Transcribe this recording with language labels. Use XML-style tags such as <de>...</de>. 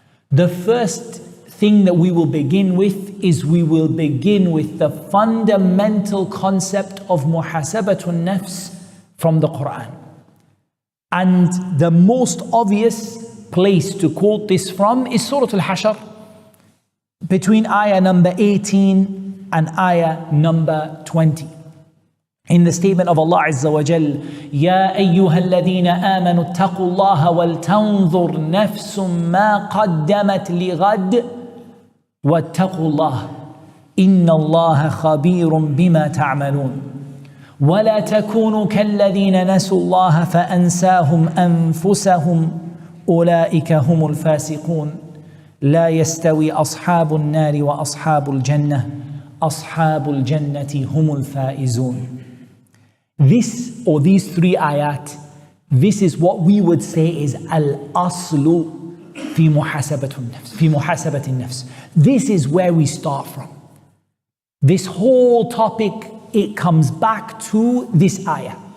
<en>The first thing that we will begin with is we will begin with the fundamental concept of muhasabatun nafs from the Quran. And the most obvious place to quote this from is Surah Al-Hashr, between ayah number 18 and ayah number 20. In the statement of Allah Azza wa Jal,</en> <ar>يَا أَيُّهَا الَّذِينَ آمَنُوا اتَّقُوا اللَّهَ وَلْتَنظُرْ نَفْسٌ مَا قَدَّمَتْ لِغَدٍ وَاتَّقُوا اللَّهَ إِنَّ اللَّهَ خَبِيرٌ بِمَا تَعْمَلُونَ وَلَا تَكُونُوا كَالَّذِينَ نَسُوا اللَّهَ فَأَنْسَاهُمْ أَنفُسَهُمْ أُولَئِكَ هُمُ الْفَاسِقُونَ لا يستوي أصحاب النار وأصحاب الجنة أصحاب الجنة هم الفائزون.</ar> <en>This, or these three ayat, this is what we would say is al-aslu fi muhasabatun nafs, fi muhasabatin nafs. This is where we start from. This whole topic, it comes back to this ayah.</en>